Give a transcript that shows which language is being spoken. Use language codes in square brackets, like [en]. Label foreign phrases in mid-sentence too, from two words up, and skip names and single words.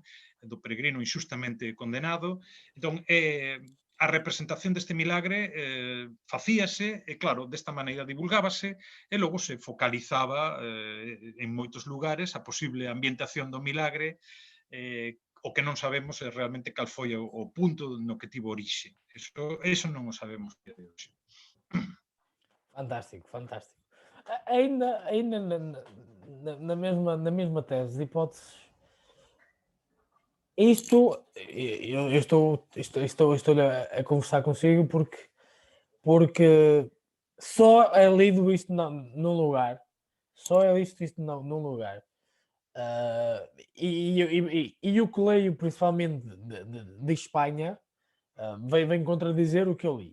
[gl] Do peregrino injustamente condenado. Entón, a representación deste milagre facíase, e claro, desta maneira divulgábase, e logo se focalizaba en moitos lugares a posible ambientación do milagre, o que non sabemos é realmente cal foi o punto no que tivo orixe. Eso non o sabemos a día de hoxe. [pt] Fantástico, fantástico. Ainda na mesma tese de hipóteses, isto, eu estou a conversar consigo porque só é lido isto num lugar, só é lido isto num lugar. E o que leio principalmente de Espanha vem contradizer o que eu li.